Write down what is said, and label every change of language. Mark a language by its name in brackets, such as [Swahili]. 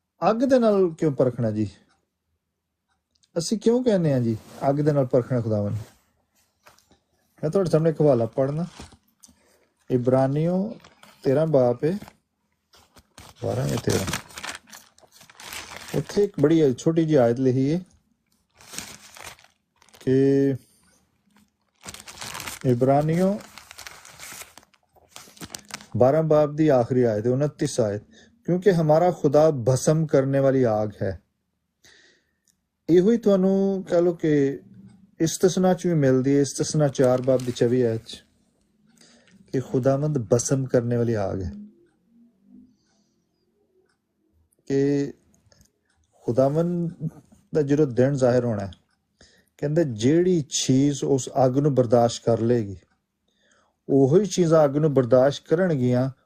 [Punjabi] ਅੱਗ ਦੇ ਨਾਲ ਕਿਉਂ ਪਰਖਣਾ ਜੀ? ਅਸੀਂ ਕਿਉਂ ਕਹਿੰਦੇ ਹਾਂ ਜੀ ਅੱਗ ਦੇ ਨਾਲ ਪਰਖਣਾ ਖੁਦਾਵੰਦ? ਮੈਂ ਤੁਹਾਡੇ ਸਾਹਮਣੇ ਇੱਕ ਹਵਾਲਾ ਪੜ੍ਹਨਾ, ਇਬਰਾਨੀਓ 13 ਬਾਬ 12 ਜਾਂ 13। ਉੱਥੇ ਇੱਕ ਬੜੀ ਛੋਟੀ ਜਿਹੀ ਆਇਤ ਲਿਖੀ ਹੈ ਕਿ [Hindi] इब्रानियों 12 बाब की आखिरी आयत है, 29 आयत, क्योंकि हमारा खुदा भस्म करने वाली आग है। [Punjabi] ਇਹੋ ਹੀ ਤੁਹਾਨੂੰ [Hindi] कह लो कि इस्तिसना च भी मिलती है, इस्तिसना 4 बाब की 24 आयत कि खुदावंद भस्म करने वाली आग है, कि खुदावंद [Punjabi] ਦਾ ਜਦੋਂ ਦਿਨ ਜ਼ਾਹਿਰ ਹੋਣਾ ਹੈ, ਕਹਿੰਦੇ ਜਿਹੜੀ ਚੀਜ਼ ਉਸ ਅੱਗ ਨੂੰ ਬਰਦਾਸ਼ਤ ਕਰ ਲੇਗੀ, ਉਹੀ ਚੀਜ਼ਾਂ ਅੱਗ ਨੂੰ ਬਰਦਾਸ਼ਤ ਕਰਨਗੀਆਂ।